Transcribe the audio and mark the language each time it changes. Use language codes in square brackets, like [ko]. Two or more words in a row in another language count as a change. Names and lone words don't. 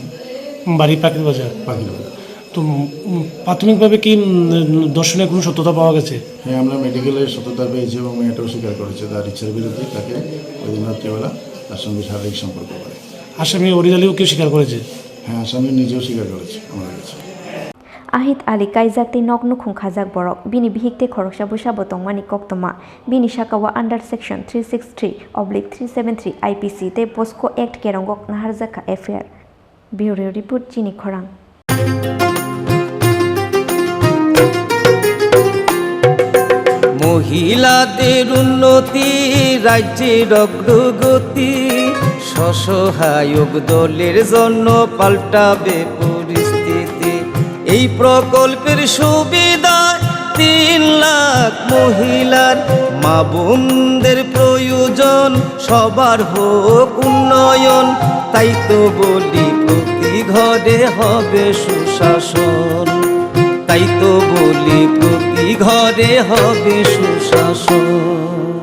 [bn] বাড়ি পাখির বাজার তো প্রাথমিকভাবে কি দর্শনের কোনো সত্যতা পাওয়া গেছে হ্যাঁ আমরা মেডিকেলের সত্যতা পেয়েছি এবং মেয়েটাও স্বীকার করেছে তার ইচ্ছার বিরুদ্ধে তাকে ওই দিন রাত্রিবেলা তার সঙ্গে শারীরিক সম্পর্ক করে আসামি আরিদ আলীও কেউ স্বীকার করেছে হ্যাঁ আসামি নিজেও স্বীকার করেছে আমার কাছে [trp] ahit ali kaijakti noknu khungkhajak borok bini bihikte Khoroksa busabo tongmani koktoma bini shakawa [en] under section 363/373 IPC [trp] te POSCO Act kerongok naharjakha [en] FIR Bureau Report [trp] Chini Khorang [bn] মহিলাদের উন্নতি রাজ্যের অগ্রগতি স্বসহায়ক দলের জন্য পাল্টাবে পরিস্থিতি এই প্রকল্পের সুবিধা 3 লাখ মহিলার মা বোনদের প্রয়োজন সবার হোক উন্নয়ন তাই তো বলি প্রতি ঘরে হবে সুশাসন তাই তো বলি প্রতি ঘরে হবে সুশাসন